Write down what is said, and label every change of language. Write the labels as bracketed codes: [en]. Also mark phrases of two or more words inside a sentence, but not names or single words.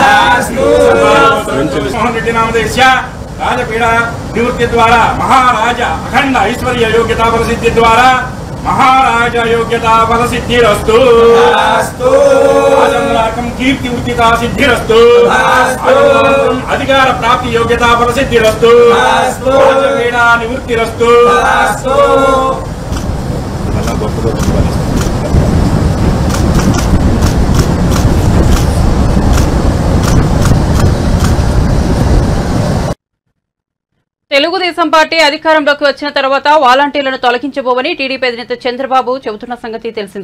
[sa] राजपीड़ा निवृत्ति द्वारा महाराजा अखंड ऐश्वर्य योग्यता प्रसिद्धि द्वारा महाराजा योग्यता फलसिद्धिरस्तु राजमलाकं कीर्ति उचिता सिद्धिरस्तु अधिकार प्राप्ति योग्यता फलसिद्धिरस्तु राजपीड़ा निवृत्तिरस्तु [te] తెలుగుదేశం పార్టీ అధికారంలోకి వచ్చిన తర్వాత వాలంటీర్లను తొలగించబోమని టీడీపీ అధినేత చంద్రబాబు చెబుతున్న సంగతి తెలిసిందే.